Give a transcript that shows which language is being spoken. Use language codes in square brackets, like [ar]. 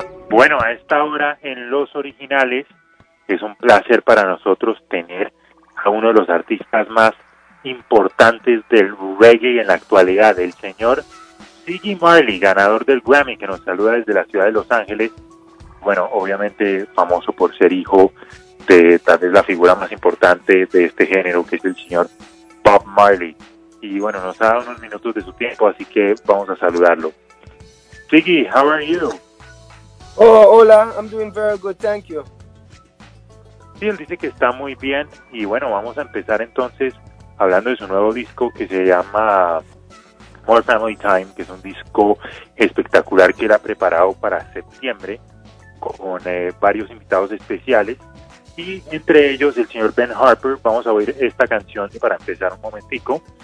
[es] Bueno, a esta hora en Los Originales es un placer para nosotros tener a uno de los artistas más importantes del reggae en la actualidad, el señor Ziggy Marley, ganador del Grammy, que nos saluda desde la ciudad de Los Ángeles. Bueno, obviamente famoso por ser hijo de tal vez la figura más importante de este género, que es el señor Bob Marley. Y bueno, nos ha dado unos minutos de su tiempo, así que vamos a saludarlo. [en] Ziggy, how are you? [es] Oh, hola, [en] I'm doing very good, thank you. [es] Sí, él dice que está muy bien. Y bueno, vamos a empezar entonces hablando de su nuevo disco que se llama More Family Time, que es un disco espectacular que él ha preparado para septiembre con varios invitados especiales. Y entre ellos el señor Ben Harper. Vamos a oír esta canción para empezar un momentico.